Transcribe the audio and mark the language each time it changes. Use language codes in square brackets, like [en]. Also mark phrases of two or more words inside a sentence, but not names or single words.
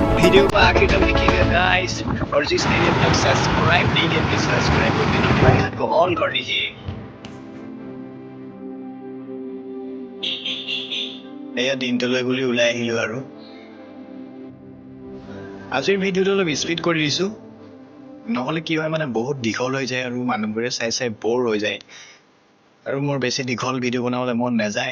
[hi] वीडियो को आखिर तक देखिएगा गाइस, और जिसने अभी तक सब्सक्राइब नहीं किया प्लीज सब्सक्राइब करके नोटिफिकेशन को ऑन कर दीजिए। [as] এয়া দিনটোলৈ বুলি ওলাই আহিলো আৰু আজিৰ ভিডিঅ'টো অলপ স্পীড কৰি দিছো, নহ'লে কি হয় মানে বহুত দীঘল হৈ যায় আৰু মানুহবোৰে চাই চাই বৰ হৈ যায় আৰু মোৰ বেছি দীঘল ভিডিঅ' বনাবলৈ মন নাযায়।